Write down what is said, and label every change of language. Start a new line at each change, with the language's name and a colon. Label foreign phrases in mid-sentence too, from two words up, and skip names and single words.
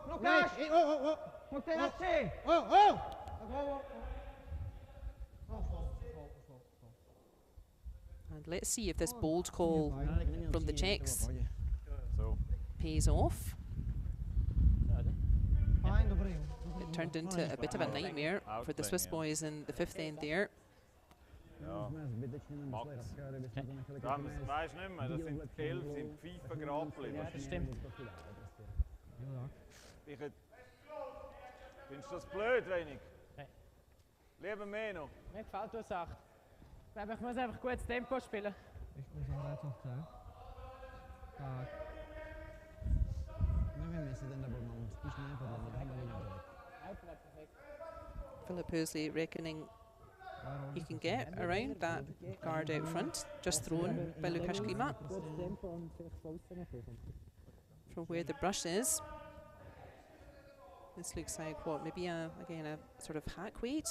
English: And let's see if this bold call from the Czechs pays off. It turned into a bit of a nightmare for the Swiss boys in the 5th end there.
German: Ja. Max. Dann weißt du nicht mehr, das sind 11 sind Pfeifen gegrappelt. Ja, das stimmt. Findest du das blöd, wenig? Nein. Lieber mehr noch. Mir gefällt die Sache. Ich glaube, ich muss einfach gutes Tempo spielen.
Czech: Nevím, jestli ten double mám, spíš ne, podle mě.
English: Philip Hösli reckoning he can get around that guard out front, just thrown by Lukáš Klima. From where the brush is. This looks like what, maybe again a sort of hack weight.